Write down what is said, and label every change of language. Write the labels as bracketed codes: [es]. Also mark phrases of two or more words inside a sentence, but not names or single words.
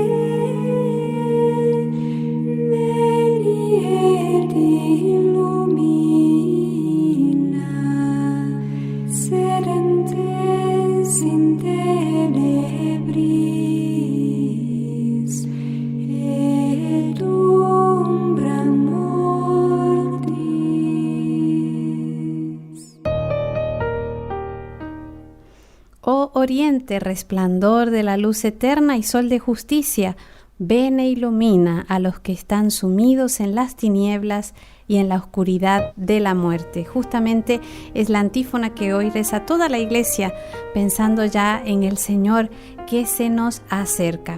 [la] veni et illumina sedentes in tenebris et umbra mortis. [es] Oh Oriente, resplandor de la luz eterna y sol de justicia, ven e ilumina a los que están sumidos en las tinieblas y en la oscuridad de la muerte. Justamente es la antífona que hoy reza toda la iglesia, pensando ya en el Señor que se nos acerca.